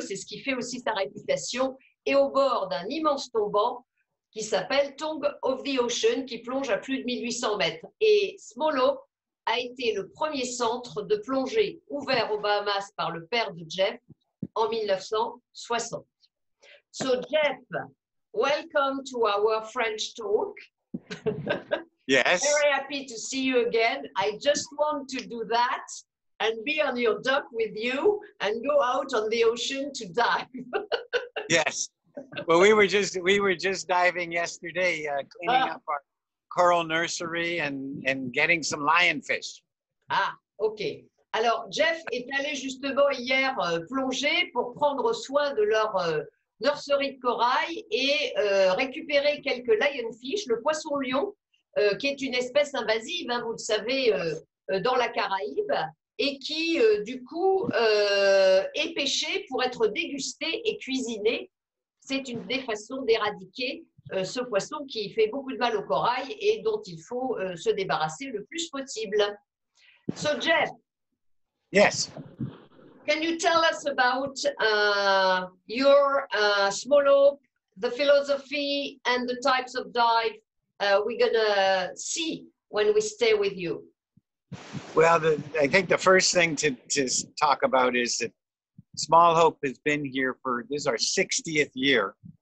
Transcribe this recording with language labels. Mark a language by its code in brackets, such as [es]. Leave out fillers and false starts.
[fr] C'est ce qui fait aussi sa réputation, et au bord d'un immense tombant qui s'appelle Tongue of the Ocean, qui plonge à plus de 1800 mètres. Et Small Hope a été le premier centre de plongée ouvert aux Bahamas par le père de Jeff en 1960. [en] So Jeff, welcome to our French talk. Yes. Very happy to see you again. I just want to do that and be on your dock with you and go out on the ocean to dive. Yes. Well, we were just diving yesterday, cleaning up our coral nursery and getting some lionfish. Ah, ok. [fr] Alors, Jeff est allé justement hier plonger pour prendre soin de leur nurserie de corail et récupérer quelques lionfish, le poisson-lion, qui est une espèce invasive, hein, vous le savez, dans la Caraïbe, et qui, du coup, est pêché pour être dégusté et cuisiné. C'est une des façons d'éradiquer ce poisson qui fait beaucoup de mal au corail et dont il faut se débarrasser le plus possible. [en] So, Jeff. Yes. Can you tell us about your Small Hope, the philosophy, and the types of dive we're going to see when we stay with you? Well, I think the first thing to talk about is that Small Hope has been here this is our 60th year.